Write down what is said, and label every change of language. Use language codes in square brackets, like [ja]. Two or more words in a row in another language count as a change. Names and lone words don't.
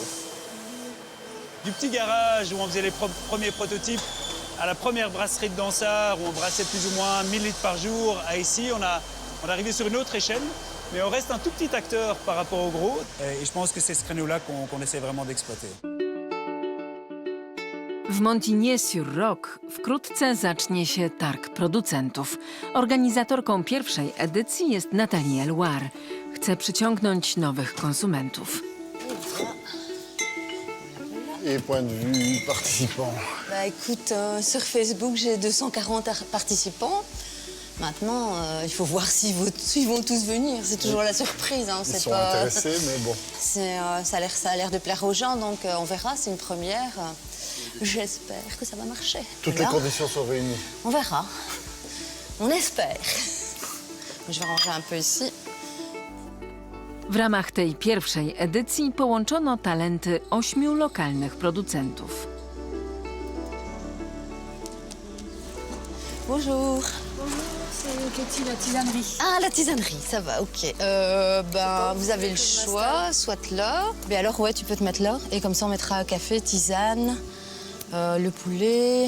[fr] Du petit garage où on faisait les premiers prototypes à la première brasserie de Dansard où on brassait plus ou moins 1000 litres par jour, à ici on est arrivé sur une autre échelle, mais on reste un tout petit acteur par rapport au gros. Et je pense que c'est ce créneau-là qu'on essaie vraiment d'exploiter. [pl] W Montigny-sur-Roc wkrótce zacznie się targ producentów. Organizatorką pierwszej edycji jest Nathalie Eloire. Chce przyciągnąć nowych konsumentów. [fr] Et point de vue participants? Écoute, sur Facebook, j'ai 240 participants. Maintenant, il faut voir s'ils vont tous venir. C'est toujours la surprise. Hein. Ils sont intéressés, mais bon. Ça a l'air de plaire aux gens, donc on verra. C'est une première. J'espère que ça va marcher. Toutes les conditions sont réunies. On verra. On espère. Je vais ranger un peu ici. [pl] W ramach tej pierwszej edycji połączono talenty 8 lokalnych producentów. [fr] Bonjour. C'est Katie, la tisanerie. Ah, la tisanerie, ça va, ok. Vous avez le choix, soit l'or. Mais alors, ouais, tu peux te mettre l'or. Et comme ça, on mettra café, tisane, le poulet.